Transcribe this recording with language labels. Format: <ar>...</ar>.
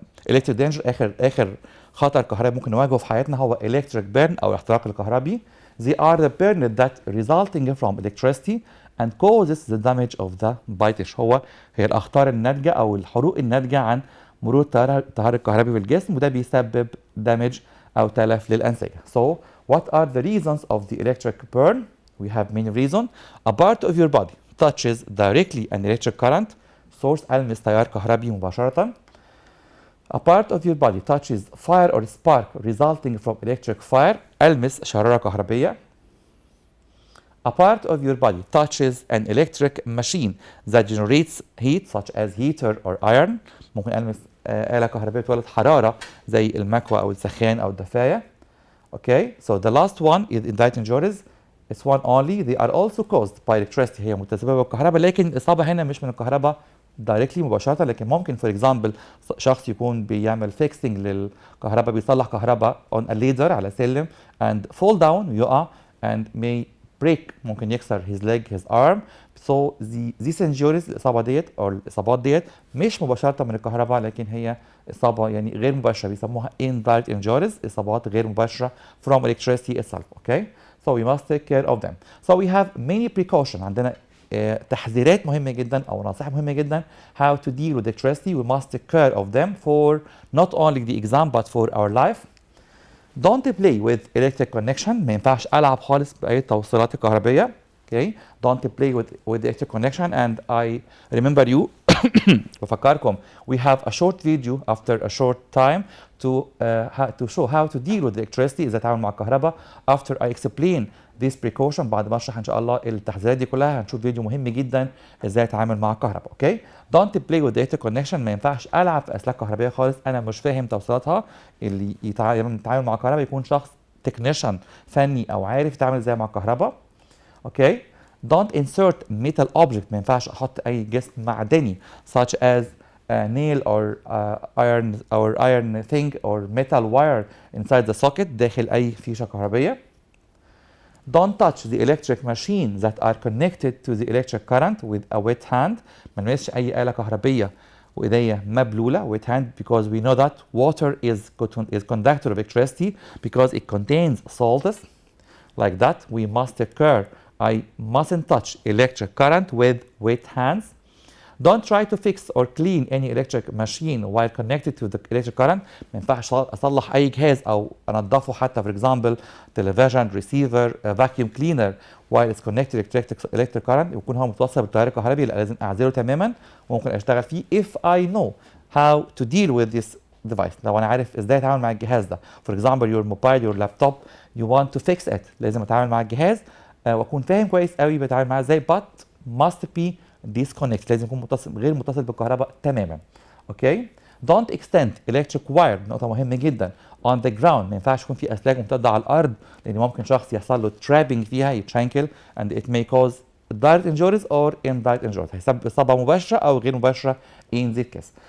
<ar>electric danger اخر خطر كهربي ممكن نواجهه في حياتنا هو electric burn او الاحتراق الكهربي.</ar> <en>They are the burn that resulting from electricity and causes the damage of the body tissue.</en> <ar>هي الاخطار الناتجه او الحروق الناتجه عن مرور التيار الكهربي في الجسم، وده بيسبب damage او تلف للانسجه.</ar> <en>So what are the reasons of the electric burn? We have many reasons. A part of your body touches directly an electric current.</en> <ar>source ألمس تيار كهربي مباشرة.</ar> <en>A part of your body touches fire or spark resulting from electric fire.</en> <ar>ألمس شرارة كهربية.</ar> <en>A part of your body touches an electric machine that generates heat such as heater or iron.</en> <ar>ممكن ألمس آلة كهربية تولد حرارة زي المكوى أو السخان أو الدفاية.</ar> <en>Okay, so the last one is indirect injuries. It's one only. They are also caused by electricity.</en> <ar>هي متسببة بالكهرباء، لكن الإصابة هنا مش من الكهرباء directly مباشرة، لكن ممكن for example شخص يكون بيعمل fixing للكهرباء، بيصلح كهرباء</ar> <en>on a ladder</en> <ar>على سلم</ar> <en>and fall down</en> <ar>يقع and may break، ممكن يكسر</ar> <en>his leg his arm. So these injuries</en> <ar>الإصابة ديت أو الإصابات ديت مش مباشرة من الكهرباء، لكن هي إصابة يعني غير مباشرة، بيسموها indirect injuries، إصابات غير مباشرة</ar> <en>from electricity itself. Okay, so we must take care of them. So we have many precautions.</en> <ar>عندنا تحذيرات مهمة جدا أو نصائح مهمة جدا</ar> <en>how to deal with electricity. We must take care of them for not only the exam but for our life. Don't play with electric connection.</en> <ar>ما ينفعش ألعب خالص بأي توصيلات الكهربية.</ar> <en>Okay, don't play with the electric connection. And I remember you بفكركم we have a short video after a short time to show how to deal with electricity،</en> <ar>ازاي اتعامل مع الكهرباء.</ar> <en>After I explain this precaution،</en> <ar>بعد ما اشرح ان شاء الله التحذيرات دي كلها، هنشوف فيديو مهم جدا ازاي اتعامل مع الكهرباء.</ar> <en>Okay, don't play with the electric connection.</en> <ar>ما ينفعش العب في اسلاك كهربائيه خالص انا مش فاهم توصيلاتها. اللي يتعامل مع الكهرباء يكون شخص تكنيشن فني او عارف يتعامل ازاي مع الكهرباء.</ar> <en>Okay, don't insert metal object.</en> <ar>ما ينفعش احط اي جسم معدني</ar> <en>such as nail or iron thing or metal wire inside the socket،</en> <ar>داخل اي فيشه كهربائيه.</ar> <en>Don't touch the electric machine that are connected to the electric current with a wet hand.</en> <ar>ما نلمسش اي آلة كهربية وايديا مبلولة wet hand</ar> <en>because we know that water is conductor of electricity because it contains salts. Like that we must take care. I mustn't touch electric current with wet hands. Don't try to fix or clean any electric machine while connected to the electric current.</en> <ar>ما ينفعش اصلح اي جهاز او انضفه حتى for example television receiver vacuum cleaner</ar> <en>while it's connected to electric current،</en> <ar>يكون هو متوصل بالتيار الكهربي. لا، لازم اعزله تماما وممكن اشتغل فيه</ar> <en>if I know how to deal with this device.</en> <ar>لو انا عارف ازاي اتعامل مع الجهاز ده</ar> <en>for example your mobile your laptop you want to fix it،</en> <ar>لازم اتعامل مع الجهاز واكون فاهم كويس قوي بتعامل معاه ازاي</ar> <en>but must be disconnect،</en> <ar>لازم يكون غير متصل بالكهرباء تماما.</ar> <en>Okay, don't extend electric wire، نقطة مهمة جدا on the ground.</en> <ar>ما ينفعش يكون في اسلاك ممتدة على الارض لان ممكن شخص يحصل له trapping فيها يتشانكل</ar> <en>and it may cause direct injuries or indirect injuries،</en> <ar>هيسبب اصابة مباشرة او غير مباشرة</ar> <en>in this case.</en>